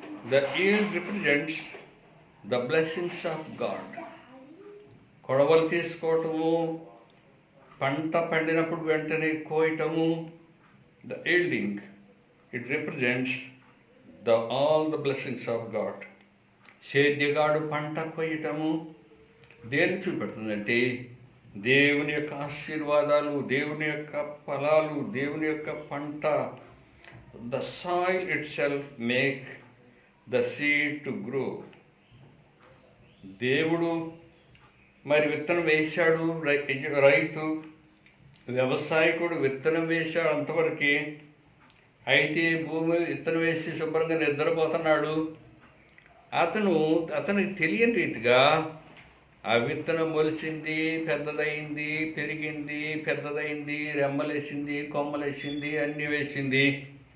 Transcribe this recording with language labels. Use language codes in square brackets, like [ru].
[en] The yield represents the blessings of God. [te] కొడవలు తీసుకోవటము, పంట పండినప్పుడు వెంటనే కోయటము. [en] The yielding, it represents all the blessings of God. [te] సేద్యగాడు పంట కొయ్యటము దేన్ని చూపెడుతుందంటే దేవుని యొక్క ఆశీర్వాదాలు, దేవుని యొక్క ఫలాలు, దేవుని యొక్క పంట. [en] The soil itself make the seed to grow. [te] దేవుడు మరి విత్తనం వేశాడు, రైతు వ్యవసాయకుడు విత్తనం వేశాడు అంతవరకే. అయితే భూమి విత్తనం వేసి శుభ్రంగా నిద్రపోతున్నాడు. అతనికి తెలియని రీతిగా ఆ విత్తనం మొలిచింది, పెద్దదైంది, పెరిగింది, పెద్దదైంది, రెమ్మలేసింది, కొమ్మలేసింది, అన్నీ వేసింది.